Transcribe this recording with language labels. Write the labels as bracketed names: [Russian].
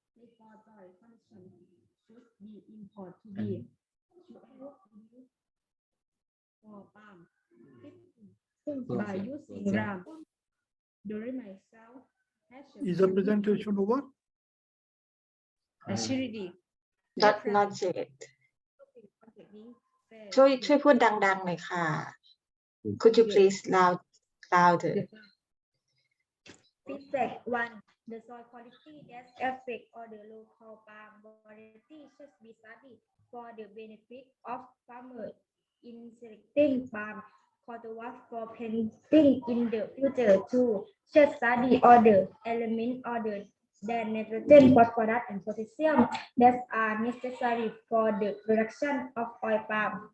[English] Therefore, soil condition should be important to be for palm. By using gram during myself Is the presentation over? acidity. not yet [Thai] ช่วยพูดดังๆหน่อยค่ะ [English] Could you please louder? Feedback 1. The soil quality that affect or the local palm variety should be studied for the benefit of farmers in selecting palm cultivars for planting in the future. 2. Should study other elements other than nitrogen, phosphorus, and potassium that are necessary for the production of oil palm.